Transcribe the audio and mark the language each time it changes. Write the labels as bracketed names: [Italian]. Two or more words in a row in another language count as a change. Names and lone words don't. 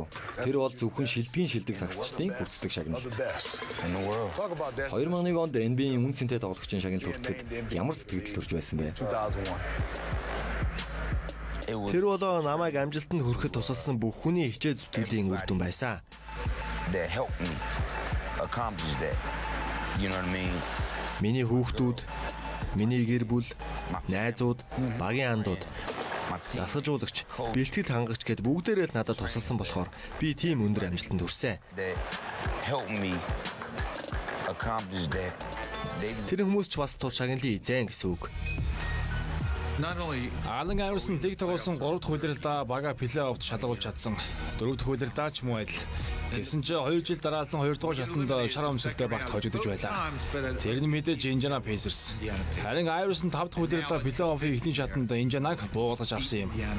[Mongolian] Тэр бол зөвхөн шилдгийн шилдэг сагсчдын хүртдэг шагнал. 2001 онд NBA-ийн үнцэнтэй тоглогчийн шагнал хүртэхэд ямар сэтгэл төрж байсан бэ? Тэр бол намайг амжилтанд хүрэхэд тусалсан бүх хүний хичээл зүтгэлийн үр дүн байсан. [English] That helped me accomplish that. You know what I mean? [Mongolian] Миний хүүхдүүд, миний гэр бүл, найзууд, багийн андууд, дасгалжуулагч, бэлтгэл хангагч гэд бүгдээрээ л надад тусалсан болохоор би тийм өндөр амжилтанд хүрсэн. [English] That helped me accomplish that. [Mongolian] Тэр хүмүүс ч бас тус шагналын эзэн гэсэн үг. Алан Iverson лиг тоглосон 3 дахь улиралдаа бага плей-оффт шалгуулж чадсан. 4 дахь улиралдаа ч муу адил. Гэсэн ч 2 жил дараалан 2 дугаар шатанд шар өмсөлтөй багт хожигдож байлаа. Тэр нь мэдээж Indiana Pacers. Харин Iverson 5 дахь улиралдаа плей-оффын эхний шатанд Indiana-г буулгаж авсан юм.